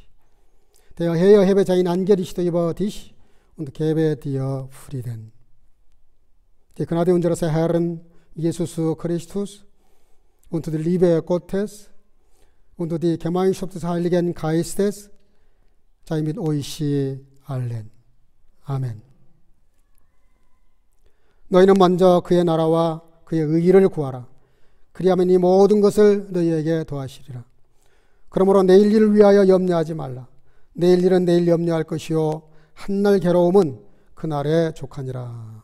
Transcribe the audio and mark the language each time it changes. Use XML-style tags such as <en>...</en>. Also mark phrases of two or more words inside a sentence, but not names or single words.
<de>Der Herr hebe sein Angesicht über dich und gebe dir Frieden. Die Gnade unseres Herrn Jesus Christus und die Liebe Gottes und die Gemeinschaft des Heiligen Geistes sei mit euch allen.</de> <ko>아멘. 너희는 먼저 그의 나라와 그의 의의를 구하라. 그리하면 이 모든 것을 너희에게 더하시리라. 그러므로 내일 일을 위하여 염려하지 말라. 내일 일은 내일 염려할 것이요 한날 괴로움은 그날에 족하니라.</ko>